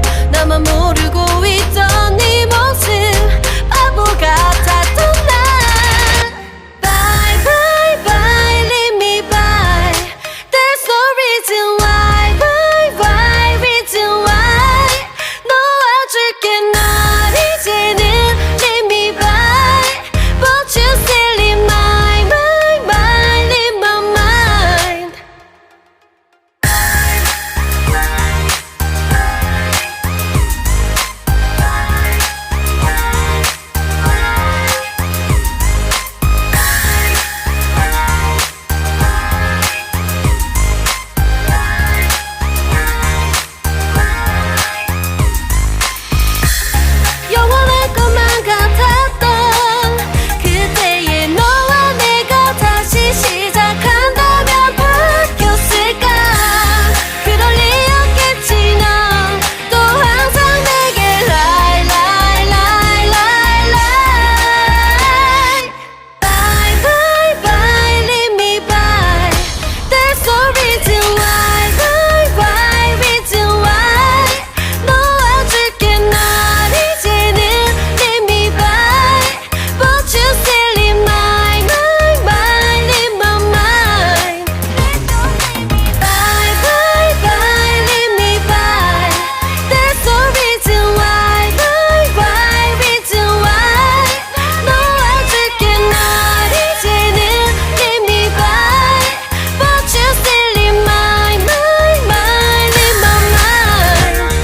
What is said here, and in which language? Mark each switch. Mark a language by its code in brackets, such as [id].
[ko] 나만 모르고 있던 네 모습 바보 같았던 날. [en] Bye bye bye leave me by. There's no reason why. Why reason why. [ko] 놓아줄게 널 이제는 [en] leave me by. But you still in my mind in my mind. [ko] 영원할 것만 같았던 그때의 너와 내가 다시 시작한다면 바뀌었을까. 그럴 리 없겠지. 넌 또 항상 내게 [en] lie lie lie lie lie. Bye bye bye leave me by. There's no reason why. Why reason why. [ko] 놓아줄게 널 이제는 [en] leave me by. But you still in my mind in my mind. Bye bye bye leave me by. There's no reason why. Why reason why. [ko] 놓아줄게 널 이제는 [en] leave me by. But you still in my mind in my mind.